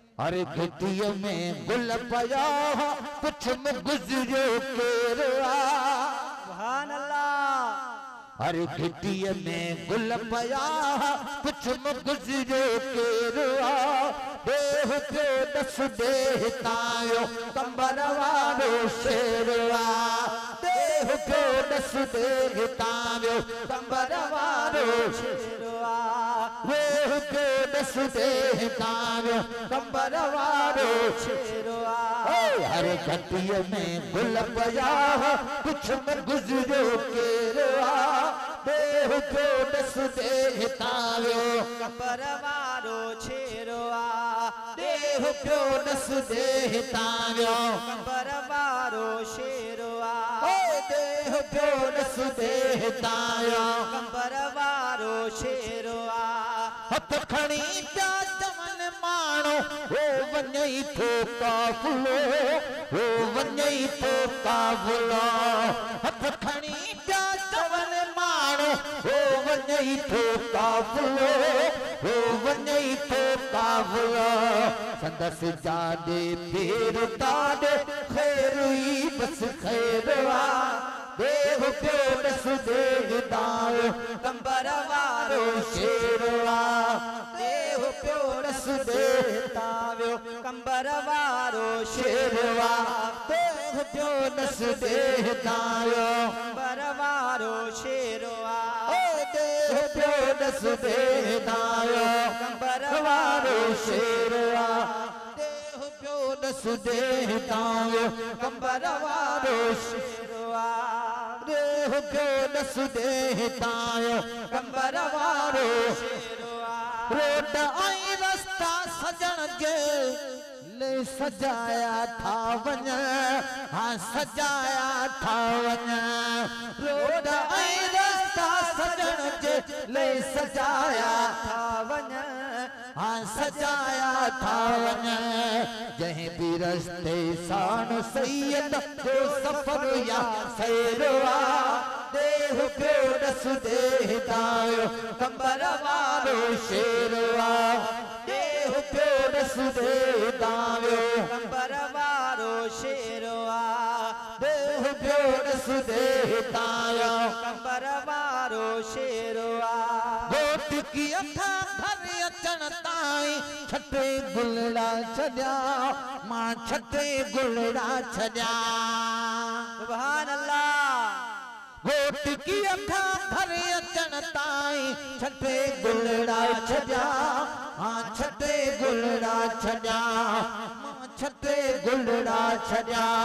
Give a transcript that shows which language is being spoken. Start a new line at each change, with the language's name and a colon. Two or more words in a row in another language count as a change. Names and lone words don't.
Sindhi: अरे घिटीअ में गुल पया कुछ में गुजरियो केरवा
Arabic: سبحان الله.
Sindhi: अरे घिटीअ में गुल पया कुछ में गुजरियो केरवा देह पे दस देह तायो कंबर वारो शेरवा देह पे दस देह तायो कंबर वारो शेरवा देह पे दस देह तायो कंबर वारो शेरवा अरे घटिया में गुल पया कुछ में गुजरो केरवा देह पे दस देह तायो कंबर वारो शेरवा देह पे दस देह तायो कंबर वारो शेरवा देह पे दस देह तायो कंबर वारो शेरवा हथ खणी प्या चवन माणो ओ वञई थो काफ़िलो ओ वञई थो काफ़िलो हथ खणी प्या चवन माणो ओ वञई थो काफ़िलो ओ वञई थो काफ़िलो संदसि जाॾे फेर ताॾे ख़ैर ई बस ख़ैरवा देह पे दस देह तायो कंबर वारो शेरवा देह पे दस देह तायो कंबर वारो शेरवा देह पे दस देह तायो कंबर वारो शेरवा देह पे दस देह तायो कंबर वारो शेरवा देह पे दस देह तायो कंबर वारो शेरवा देह पे दस देह तायो कंबर वारो शेरवा रोड आई रास्ता सजण जे ले सजाया था वञ हाँ सजाया था वञ रोड आई रास्ता सजण जे ले सजाया था वञ हाँ सजाया था वञ जहीं भी रस्ते साण सैयद जो सफर या सैरवा देह पे दस देह तायो कंबर वारो शेरवा देह पे दस देह तायो कंबर वारो शेरवा देह पे दस देह तायो कंबर वारो शेरवा घोट की अखा घर अचण ताईं छटे गुलड़ा छॾिया मां छटे गुलड़ा छॾिया
Arabic: سبحان الله.
Sindhi: घोट की अखा घर अचण ताईं छटे गुलड़ा छॾिया हाँ छटे गुलड़ा छॾिया मां छटे गुलड़ा छॾिया